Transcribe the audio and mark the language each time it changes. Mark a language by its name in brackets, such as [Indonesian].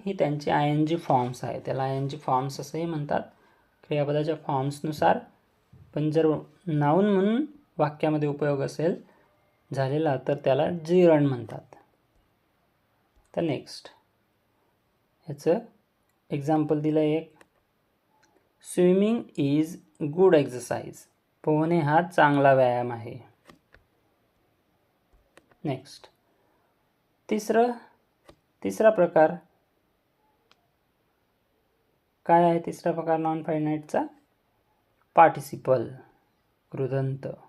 [Marathi] ही त्यांची I N G forms आहे. त्याला आय एन जी फॉर्म्स असंही म्हणतात क्रियापदाच्या फॉर्म्सनुसार. पण जर नाउन म्हणून वाक्यामध्ये उपयोग असेल झालेला तर त्याला जिरंड म्हणतात. तर नेक्स्ट ह्याचं एक्झाम्पल दिलं एक. [English] Swimming is good exercise. [Marathi] पोहणे हा चांगला व्यायाम आहे. नेक्स्ट तिसरा प्रकार काय आहे? तिसरा प्रकार नॉन फायनाईटचा पार्टिसिपल, कृदंत.